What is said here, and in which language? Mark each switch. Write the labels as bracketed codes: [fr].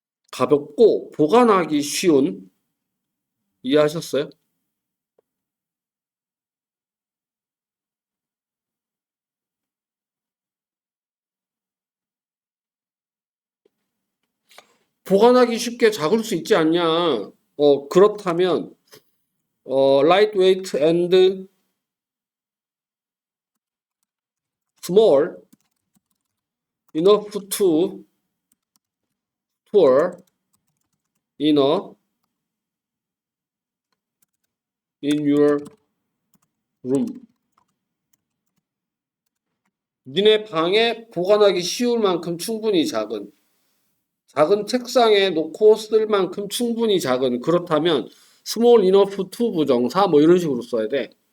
[ko] 가볍고 보관하기 쉬운 이해하셨어요? 보관하기 쉽게 작을 수 있지 않냐? 그렇다면 [en] lightweight and small enough to store in your room. [ko] 니네 방에 보관하기 쉬울 만큼 충분히 작은 책상에 놓고 쓸 만큼 충분히 작은 그렇다면 [en] small enough to [ko] 부정사 뭐 이런 식으로 써야 돼.